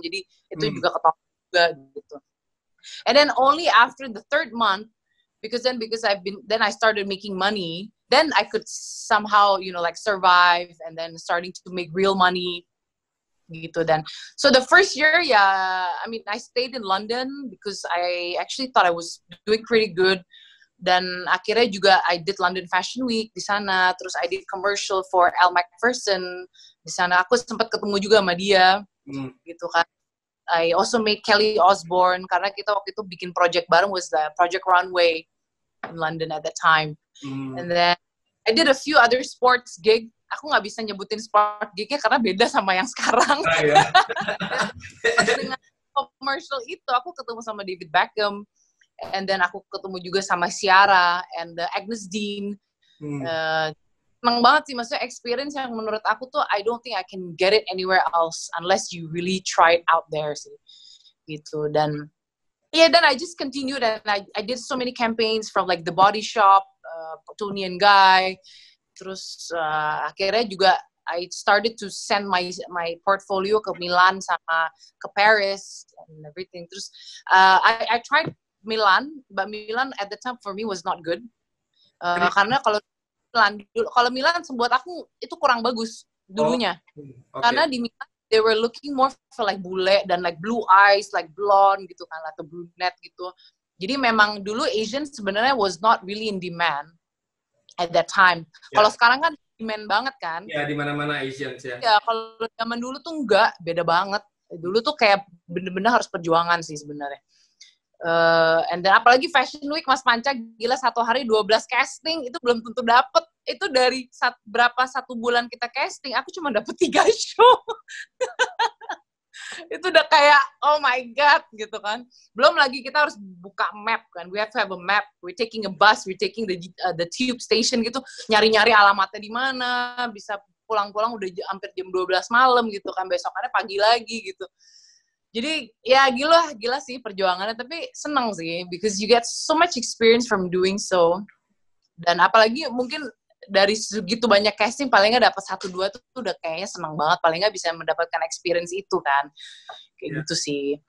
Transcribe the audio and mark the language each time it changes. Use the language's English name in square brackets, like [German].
[Indonesian] Jadi itu juga ketemu juga gitu. [English] And then only after the 3rd month because I started making money, then I could somehow, you know, like survive and then starting to make real money gitu. Dan so the first year, I mean I stayed in London because I actually thought I was doing pretty good. [Indonesian] Dan akhirnya juga [English] I did London Fashion Week [Indonesian] di sana, terus [English] I did commercial for Elle Macpherson di sana. [Indonesian] Aku sempat ketemu juga sama dia gitu kan. [English] I also made Kelly Osbourne [Indonesian] karena kita waktu itu bikin project bareng, [English] was the Project Runway in London at that time. And then I did a few other sports gig. [Indonesian] Aku nggak bisa nyebutin sport gignya karena beda sama yang sekarang. Dengan commercial itu aku ketemu sama David Beckham, [English] and then [Indonesian] aku ketemu juga sama Ciara and Agnes Dean. Senang banget sih, maksudnya experience yang menurut aku tuh [English] I don't think I can get it anywhere else unless you really try it out there sih gitu. Dan then I just continued and I did so many campaigns from like The Body Shop, Toni and Guy. [Indonesian] Terus akhirnya juga [English] I started to send my portfolio [Indonesian] ke Milan sama ke Paris [English] and everything. Terus I tried Milan, but Milan at the time for me was not good. [Indonesian] Karena kalau Milan buat aku itu kurang bagus dulunya. [English] Karena di Milan they were looking more for like bule dan like blue eyes, like blonde gitu kan, atau brunette gitu. [Indonesian] Jadi memang dulu Asian sebenarnya [English] was not really in demand at that time. [Indonesian] Kalau sekarang kan demand banget kan. Ya, di mana-mana Asians ya. Ya, kalau zaman dulu tuh enggak, beda banget. Dulu tuh kayak bener-bener harus perjuangan sih sebenarnya. [English] And then [Indonesian] apalagi Fashion Week, Mas Panca, gila 1 hari 12 casting, itu belum tentu dapet. Itu dari berapa 1 bulan kita casting, aku cuma dapet 3 show. Itu udah kayak, [English] oh my God, [Indonesian] gitu kan. Belum lagi kita harus buka map kan. [English] We have to have a map. We're taking a bus, we're taking the tube station gitu. [Indonesian] Nyari-nyari alamatnya di mana, bisa pulang-pulang udah hampir jam 12 malam gitu kan. Besokannya pagi lagi gitu. Jadi ya gila sih perjuangannya, tapi senang sih [English] because you get so much experience from doing so. [Indonesian] Dan apalagi mungkin dari segitu banyak casting paling nggak dapat 1-2 tuh udah kayaknya senang banget, paling nggak bisa mendapatkan experience itu kan, kayak gitu sih.